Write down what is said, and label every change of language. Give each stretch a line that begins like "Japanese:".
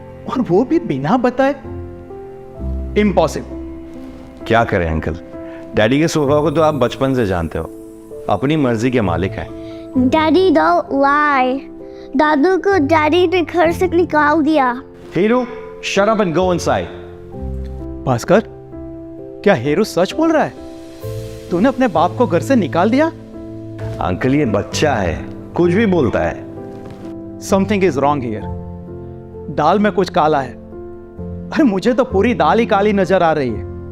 Hindi: और वो भी बिना बताए? इम्पॉसिबल। क्या करें अंकल, डैडी के स्वभाव को तो आप बचपन से जानते हो, अपनी मर्जी के मालिक हैं।
English: Daddy, don't lie.
Hindi: दादू को डैडी ने घर से निकाल दिया।
English: Heeru, shut up and go inside.
Hindi: Bhaskar, क्या हेरू सच बोल रहा है? तूने अपने बाप को घर से निकाल दिया? अंकल ये बच्चा है, कुछ भी बोलता है।
English: Something is wrong here.
Hindi: दाल में कुछ काला है। अरे मुझे तो पूरी दाल ही काली नजर आ रही है।